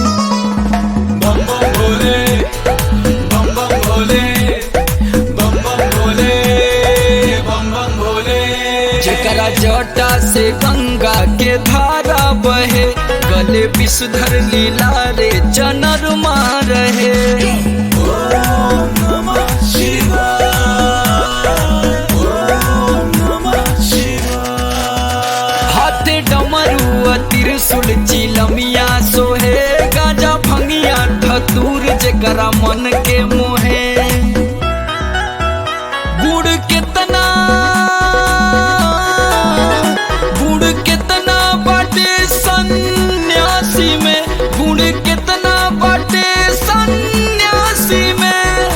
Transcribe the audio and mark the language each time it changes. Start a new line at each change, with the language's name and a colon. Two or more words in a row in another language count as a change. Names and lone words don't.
Bhojpuri: बम बम भोले, बम बम भोले, बम बम भोले, बम बम भोले। जेकरा जटा से गंगा के धारा बहे, गले विषधर लीला रे चनरमा रहे।
Sanskrit: ओम नमः शिवाय, ओम नमः शिवाय।
Bhojpuri: हाथे डमरू त्रिशूल चिलमिया सोहे, गाजा भंगिया धतूर जेकरा मन के मोहे। गुड़ केतना बाटे सन्यासी में, गुड़ केतना बाटे सन्यासी में।